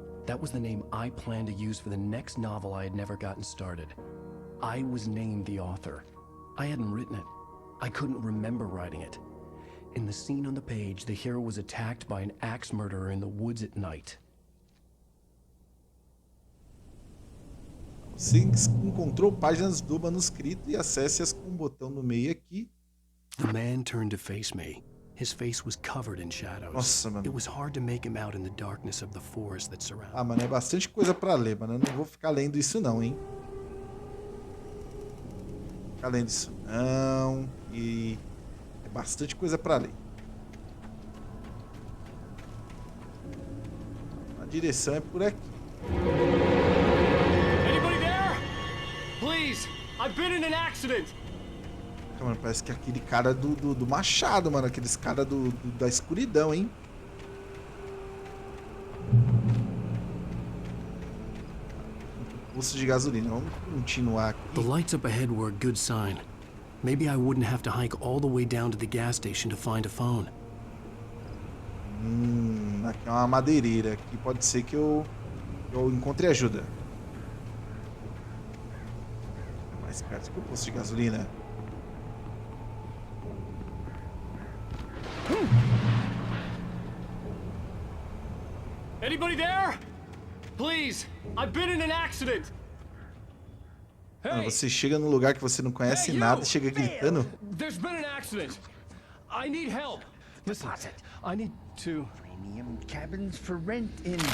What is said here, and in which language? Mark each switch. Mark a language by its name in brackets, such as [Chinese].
[English] That was the name I planned to use for the next novel I had never gotten started. I was named the author. I hadn't written it. I couldn't remember writing it. In the scene on the page, the hero was attacked by an axe murderer in the woods at night. [Portuguese] Você encontrou páginas do manuscrito e acesse-as com um botão no meio aqui. [English] The man turned to face me. His face was covered in shadows. [Portuguese] Nossa, mano. [English] It was hard to make him out in the darkness of the forest that surrounded. [Portuguese] Ah, mano, é bastante coisa pra ler, mano. Eu não vou ficar lendo isso não, hein? Ficar lendo isso não. E é bastante coisa pra ler. A direção é por aqui. [English] Anybody there? Please, I've been in an accident. [Portuguese] Mano, parece que é aquele cara do machado, mano. Aqueles caras da escuridão, hein? Posto de gasolina. Vamos continuar aqui. [English] The lights up ahead were a good sign. Maybe I wouldn't have to hike all the way down to the gas station to find a phone. [Portuguese] Aqui é uma madeireira. Aqui pode ser que eu encontre ajuda. É mais perto que o posto de gasolina. [English] Anybody there? Please, I've been in an accident. [Portuguese] Mano, você chega num lugar que você não conhece nada e chega gritando. [English] There's been an accident. I need help. Listen, I need to... Premium cabins for rent in